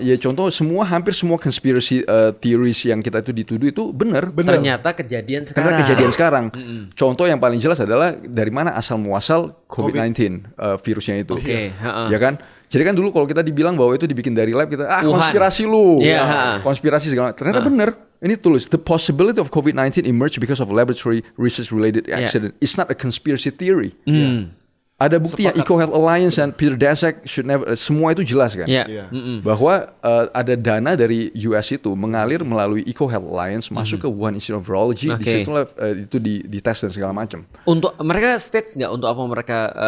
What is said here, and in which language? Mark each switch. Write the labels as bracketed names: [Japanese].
[Indonesian] Ya contoh hampir semua [English] conspiracy theories [Indonesian] yang kita itu dituduh itu benar. Ternyata kejadian sekarang. Contoh yang paling jelas adalah dari mana asal muasal COVID-19 virusnya itu. Ya kan? Jadi kan dulu kalau kita dibilang bahwa itu dibikin dari lab, kita konspirasi lu. Konspirasi segala. Ternyata benar. Ini tulis, [English] the possibility of COVID-19 emerged because of laboratory research related accident. It's not a conspiracy theory. [Indonesian] Ada bukti yang Eco Health Alliance dan Peter Daszak semua itu jelas kan, bahwa ada dana dari US itu mengalir melalui Eco Health Alliance masuk ke Wuhan Institute of Virology, di situ itu dites dan segala macam. Untuk mereka states nggak untuk apa mereka